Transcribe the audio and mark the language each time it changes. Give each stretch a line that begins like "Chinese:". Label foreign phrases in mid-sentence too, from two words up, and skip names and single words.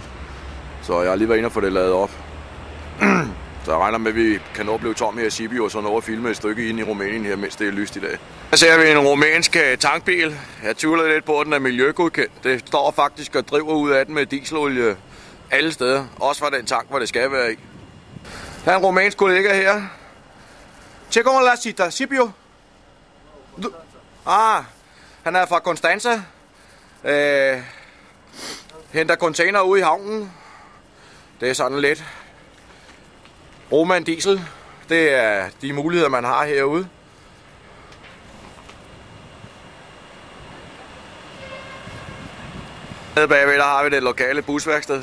Danish: Så jeg har lige været inde og få det lavet op. Så jeg regner med, at vi kan nå at blive tom her i Sibiu, og så nå at filme et stykke ind i Rumænien her, mens det er lyst i dag. Her ser vi en rumænsk tankbil. Jeg tvivler lidt på, at den er miljøgodkendt. Det står faktisk og driver ud af den med dieselolie alle steder. Også fra den tank, hvor det skal være i. Der er en rumænsk kollega her.
Romanian: Ce cum la cita, Sibiu?
Danish: Han er fra Constanța. Henter container ude i havnen. Det er sådan lidt Roman diesel. Det er de muligheder, man har herude. Nede bagved der har vi det lokale busværksted.